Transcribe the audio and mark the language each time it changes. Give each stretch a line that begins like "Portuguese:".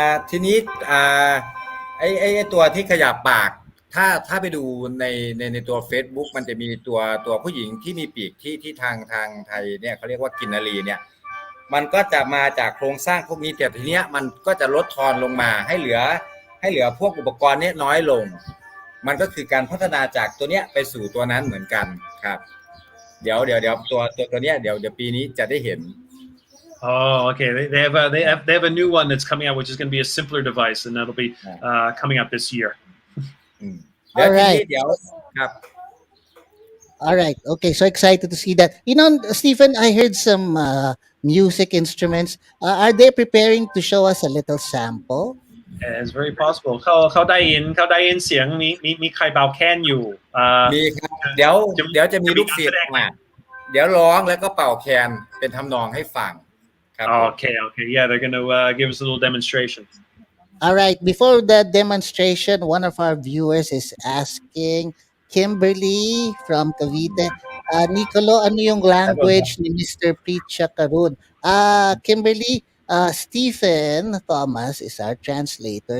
Thai: ทีนี้ไอ้ตัวที่ขยับปากถ้าไปดูในตัว Facebook มันจะมีตัวผู้หญิงที่มีปีกที่ทางไทยเนี่ยเขาเรียกว่ากินนารีเนี่ยมันก็จะมาจากโครงสร้างพวกนี้แต่ทีเนี้ยมันก็จะลดทอนลงมาให้เหลือพวกอุปกรณ์นี้น้อยลงมันก็คือการพัฒนาจากตัวเนี้ยไปสู่ตัวนั้นเหมือนกันครับเดี๋ยวตัวเนี้ยเดี๋ยวปีนี้จะได้เห็น
English: Oh, okay. They have a new one that's coming out, which is going to be a simpler device, and that'll be coming out this year. All right. All right. Okay. So excited to see that. Stephen, I heard some music instruments. Are they preparing to show us a little sample? It's very possible.
Thai: เขาได้ยินเสียงมีใครเบาแค้นอยู่ มีครับเดี๋ยวจะมีลูกศิษย์เดี๋ยวร้องแล้วก็เป่าแคนเป็นทำนองให้ฟัง
English: Okay. Yeah, they're going to give us a little demonstration. All right. Before the demonstration, one of our viewers is asking Kimberly from Cavite, Nicolo,
Filipino: ano yung language ni
English: Mr. Preecha Karun? Kimberly, Stephen Thomas is our translator.